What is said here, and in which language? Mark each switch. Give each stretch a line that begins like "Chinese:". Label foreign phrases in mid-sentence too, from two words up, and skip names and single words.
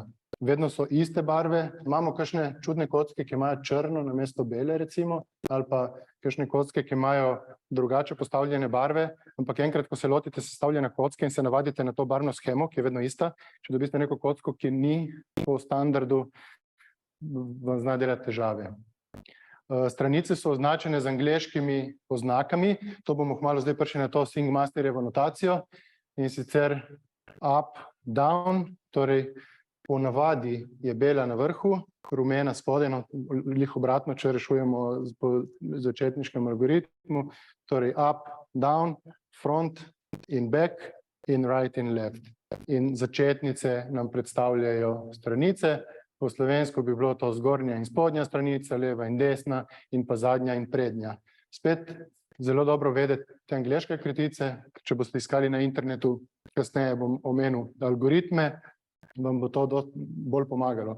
Slovenian: Vedno so iste barve, imamo kakšne čudne kocke, ki imajo črno namesto bele, recimo, ali pa kakšne kocke, ki imajo drugače postavljene barve, ampak enkrat, ko se lotite sestavljene kocke in se navadite na to barvno shemo, ki je vedno ista, če dobite neko kocko, ki ni po standardu, vam zna delati težave. Stranice so označene z angleškimi oznakami, to bomo kmalu zdaj prišli na to Singmasterjevo notacijo, in sicer
English: up, down,
Slovenian: torej ponavadi je bela na vrhu, rumena spodaj, lih obratno, če rešujemo po začetniškem algoritmu, torej
English: up, down, front
Slovenian: in back in right in left. In začetnice nam predstavljajo stranice, po slovensko bi bilo to zgornja in spodnja stranica, leva in desna in pa zadnja in prednja. Spet zelo dobro vedeti te angleške kratice, če boste iskali na internetu, kasneje bom omenil algoritme, vam bo to bolj pomagalo.